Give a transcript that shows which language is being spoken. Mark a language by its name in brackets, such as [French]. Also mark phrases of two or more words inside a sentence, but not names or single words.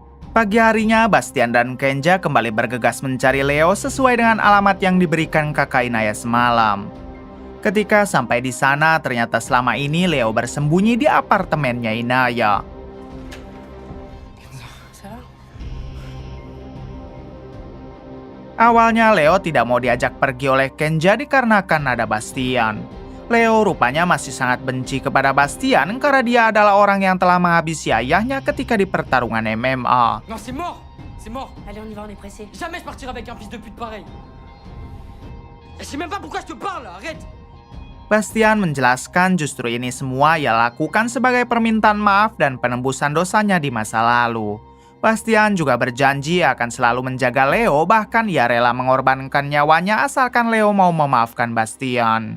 [Indonesian] Pagi harinya, Bastian dan Kenja kembali bergegas mencari Leo sesuai dengan alamat yang diberikan kakak Inaya semalam. Ketika sampai di sana, ternyata selama ini Leo bersembunyi di apartemennya Inaya. [French] Ça va? [Indonesian] Awalnya Leo tidak mau diajak pergi oleh Kenja dikarenakan ada Bastian. Leo rupanya masih sangat benci kepada Bastian karena dia adalah orang yang telah menghabisi ayahnya ketika di pertarungan MMA. [French] Non, c'est mort. C'est mort. Allez, on y va, on est pressé. Jamais je partirai avec un fils de pute pareil. Je sais même pas pourquoi je te parle, arrête. [Indonesian] Bastian menjelaskan justru ini semua ia lakukan sebagai permintaan maaf dan penembusan dosanya di masa lalu. Bastian juga berjanji akan selalu menjaga Leo, bahkan ia rela mengorbankan nyawanya asalkan Leo mau memaafkan Bastian.